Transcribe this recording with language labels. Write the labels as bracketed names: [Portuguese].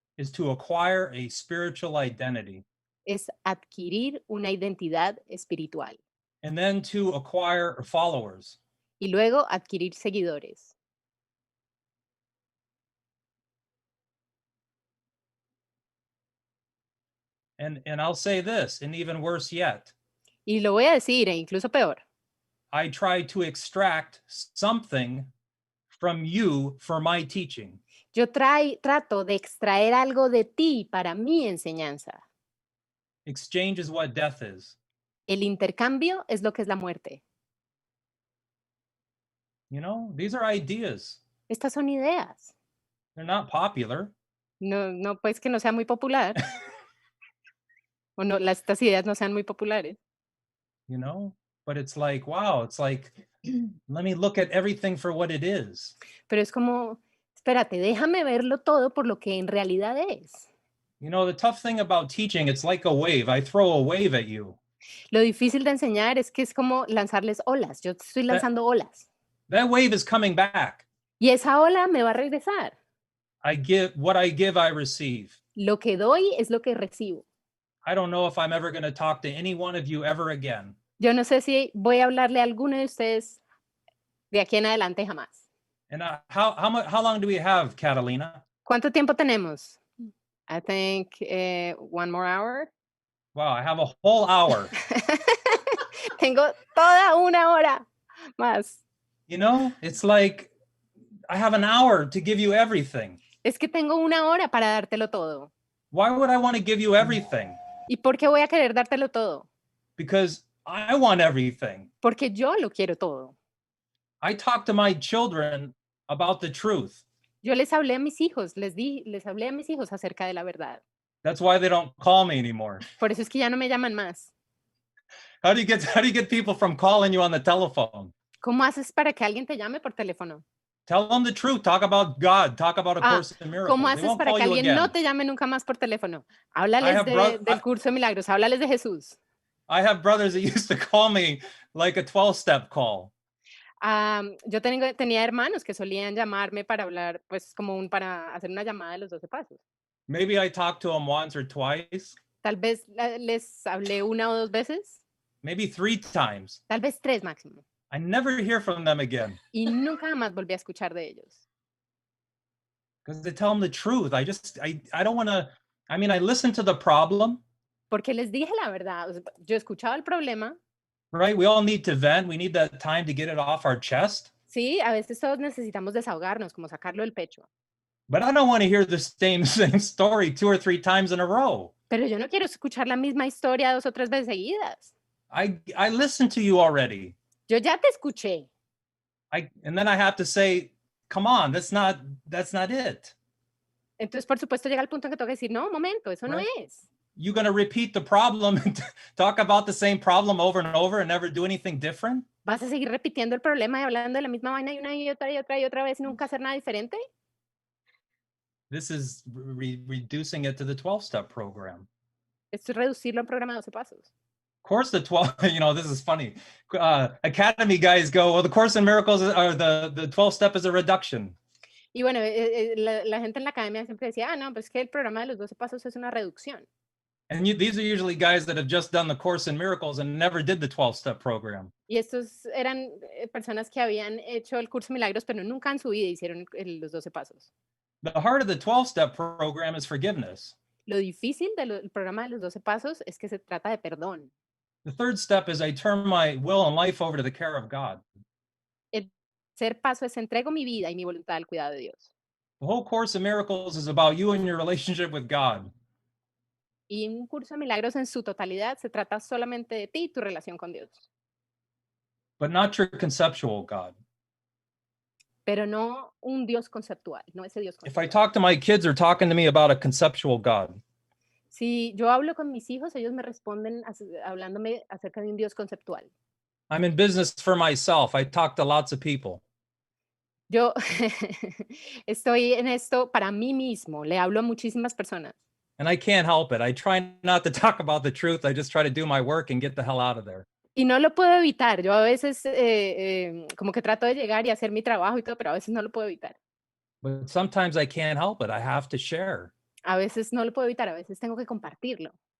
[English] is to acquire a spiritual identity [Spanish] es adquirir una identidad espiritual [English] and then to acquire followers. [Spanish] y luego adquirir seguidores. [English] And I'll say this, and even worse yet, [Spanish] Y lo voy a decir, e incluso peor. [English] I try to extract something from you for my teaching. [Spanish] Yo trato de extraer algo de ti para mi enseñanza. [English] Exchange is what death is. [Spanish] El intercambio es lo que es la muerte. [English] You know, these are ideas. [Spanish] Estas son ideas. [English] They're not popular. [Spanish] No, pues que no sea muy popular. O no, estas ideas no sean muy populares. [English] You know, but it's like, wow, it's like, let me look at everything for what it is. [Spanish] Pero es como, espérate, déjame verlo todo por lo que en realidad es. [English] You know, the tough thing about teaching, it's like a wave. I throw a wave at you. [Spanish] Lo difícil de enseñar es que es como lanzarles olas. Yo estoy lanzando olas. [English] That wave is coming back. [Spanish] Y esa ola me va a regresar. [English] What I give, I receive. [Spanish] Lo que doy es lo que recibo. [English] I don't know if I'm ever going to talk to any one of you ever again. [Spanish] Yo no sé si voy a hablarle a alguno de ustedes de aquí en adelante jamás. [English] And how long do we have, Catalina? [Spanish] ¿Cuánto tiempo tenemos? [English] I think 1 more hour. Wow, I have a whole hour. [Spanish] Tengo toda una hora más. [English] You know, it's like I have an hour to give you everything. [Spanish] Es que tengo una hora para dártelo todo. [English] Why would I want to give you everything? [Spanish] ¿Y por qué voy a querer dártelo todo? [English] Because I want everything. [Spanish] Porque yo lo quiero todo. [English] I talk to my children about the truth. [Spanish] Yo les hablé a mis hijos, les hablé a mis hijos acerca de la verdad. [English] That's why they don't call me anymore. [Spanish] Por eso es que ya no me llaman más. [English] How do you get people from calling you on the telephone? [Spanish] ¿Cómo haces para que alguien te llame por teléfono? [English] Tell them the truth. Talk about God. Talk about A Course in Miracles. [Spanish] ¿Cómo [English] They [Spanish] haces [English] won't [Spanish] para [English] call [Spanish] que [English] you [Spanish] alguien [English] again. [Spanish] no te llame nunca más por teléfono? Háblales del curso de milagros, háblales de Jesús. [English] I have brothers that used to call me like a 12-step call. [Spanish] Yo tenía hermanos que solían llamarme para hablar, pues como para hacer una llamada de los 12 pasos. [English] Maybe I talked to them once or twice. [Spanish] Tal vez les hablé 1 o 2 veces. [English] Maybe 3 times. [Spanish] Tal vez 3 máximo. [English] I never hear from them again. [Spanish] Y nunca más volví a escuchar de ellos. [English] Because they tell them the truth. I don't want to, I mean, I listen to the problem. [Spanish] Porque les dije la verdad. O sea, yo escuchaba el problema. [English] Right? We all need to vent. We need that time to get it off our chest. [Spanish] Sí, a veces todos necesitamos desahogarnos, como sacarlo del pecho. [English] But I don't want to hear the same story 2 or 3 times in a row. [Spanish] Pero yo no quiero escuchar la misma historia 2 o 3 veces seguidas. [English] I listened to you already. [Spanish] Yo ya te escuché. [English] And then I have to say, come on, that's not it. [Spanish] Entonces, por supuesto, llega el punto en que tengo que decir, no, un momento, eso no es. [English] You're going to repeat the problem and talk about the same problem over and over and never do anything different? [Spanish] ¿Vas a seguir repitiendo el problema y hablando de la misma vaina y una y otra y otra y otra vez y nunca hacer nada diferente? [English] This is reducing it to the 12-step program. [Spanish] Esto es reducirlo a un programa de 12 pasos. [English] Of course, the 12, you know, this is funny. Academy guys go, well, the Course in Miracles, or the 12-step is a reduction. [Spanish] Y bueno, la gente en la academia siempre decía, no, pues que el programa de los 12 pasos es una reducción. [English] And these are usually guys that have just done the Course in Miracles and never did the 12-step program. [Spanish] Y estos eran personas que habían hecho el curso de milagros, pero nunca en su vida hicieron los 12 pasos. [English] The heart of the 12-step program is forgiveness. [Spanish] Lo difícil del programa de los 12 pasos es que se trata de perdón. [English] The third step is I turn my will and life over to the care of God. [Spanish] El tercer paso es entrego mi vida y mi voluntad al cuidado de Dios. [English] The whole Course in Miracles is about you and your relationship with God. [Spanish] Y un curso de milagros en su totalidad se trata solamente de ti y tu relación con Dios, [English] But not your conceptual God. [Spanish] pero no un Dios conceptual, no ese Dios [English] If I [Spanish] conceptual. [English] talk to my kids, they're talking to me about a conceptual God. [Spanish] Si yo hablo con mis hijos, ellos me responden hablándome acerca de un Dios conceptual. [English] I'm in business for myself. I talk to lots of people. [Spanish] Yo estoy en esto para mí mismo, le hablo a muchísimas personas. [English] And I can't help it. I try not to talk about the truth. I just try to do my work and get the hell out of there. [Spanish] Y no lo puedo evitar. Yo a veces como que trato de llegar y hacer mi trabajo y todo, pero a veces no lo puedo evitar. [English] But sometimes I can't help it. I have to share. [Spanish] A veces no lo puedo evitar, a veces tengo que compartirlo.